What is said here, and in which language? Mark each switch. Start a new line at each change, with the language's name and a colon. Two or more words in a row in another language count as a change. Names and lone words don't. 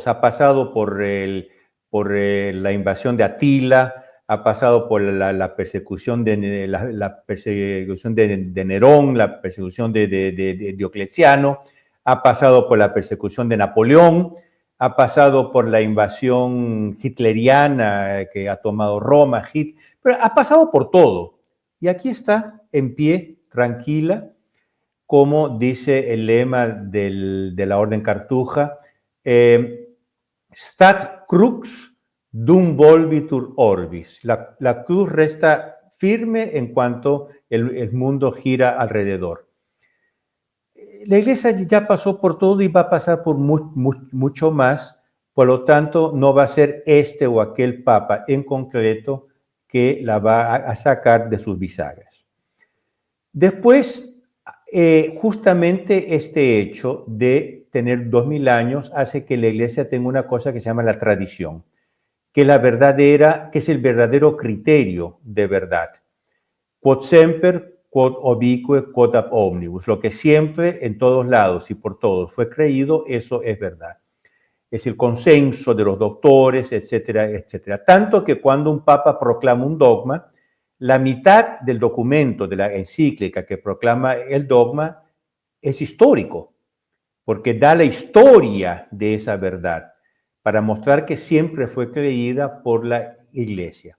Spanish: Ha pasado por la invasión de Atila, ha pasado por la persecución de Nerón, la persecución de Diocleciano, ha pasado por la persecución de Napoleón, ha pasado por la invasión hitleriana que ha tomado Roma, pero ha pasado por todo. Y aquí está, en pie, tranquila, como dice el lema de la Orden Cartuja,
Latin: Stat crux dum volvitur orbis.
Spanish: La cruz resta firme en cuanto el mundo gira alrededor. La Iglesia ya pasó por todo y va a pasar por mucho más, por lo tanto no va a ser este o aquel papa en concreto que la va a sacar de sus bisagras. Después, Justamente este hecho de tener 2000 años hace que la iglesia tenga una cosa que se llama la tradición, que que es el verdadero criterio de verdad.
Latin: Quod semper, quod ubique, quod ab omnibus.
Spanish: Lo que siempre, en todos lados y por todos fue creído, eso es verdad. Es el consenso de los doctores, etcétera, etcétera. Tanto que cuando un papa proclama un dogma, la mitad del documento de la encíclica que proclama el dogma es histórico, porque da la historia de esa verdad, para mostrar que siempre fue creída por la iglesia.